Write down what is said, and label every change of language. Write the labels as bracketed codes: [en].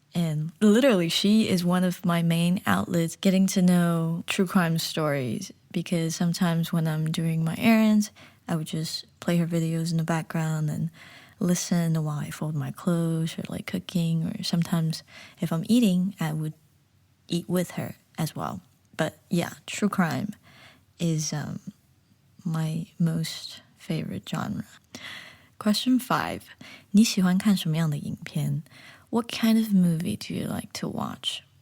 [en] And literally, she is one of my main outlets getting to know true crime stories, because sometimes when I'm doing my errands, I would just play her videos in the background and listen while I fold my clothes or like cooking, or sometimes if I'm eating, I would eat with her as well. But yeah, true crime is my most favorite genre. Question 5. [zh] 你喜欢看什么样的影片? [en] What kind of movie do you like to watch?